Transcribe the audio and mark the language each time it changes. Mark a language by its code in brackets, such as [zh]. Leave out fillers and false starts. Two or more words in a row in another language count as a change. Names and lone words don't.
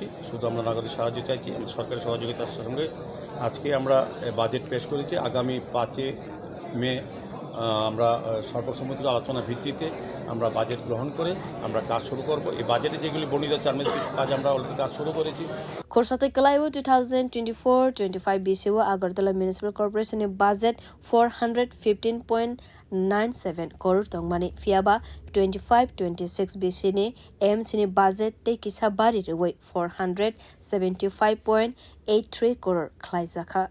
[bn] শুধু আমরা নাগরিক সাহায্য চাইছি, আমাদের সরকারের সহযোগিতার সঙ্গে আজকে আমরা বাজেট পেশ করেছি। আগামী 5 মে আমরা সর্বসম্মতিক আলোচনার ভিত্তিতে আমরা বাজেট গ্রহণ করে আমরা কাজ শুরু করব। এই বাজেটে যেগুলি বর্ণিত চারমের কাজ আমরা অলরেডি কাজ শুরু করেছি। [trp] Khorsate Kalaiwo 2024-25 BCO Agartala Municipal Corporation budget 415.97 crore tongmani fiaba 25-26 BC ni MC ni budget te kisa bari rewe 475.83 crore khlaijaka.